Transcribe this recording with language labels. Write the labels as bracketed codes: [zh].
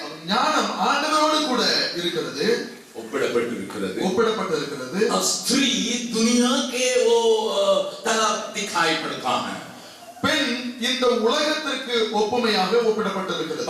[ta] ஞானம் ஆண்டவரோடு கூட இருக்கிறது ஒப்பிடப்பட்டிருக்கிறது [hi] और स्त्री दुनिया के वो तरफ दिखाई पड़ता है [ta] பெண் இந்த உலகத்திற்கு ஒப்புமையாக ஒப்பிடப்பட்டிருக்கிறது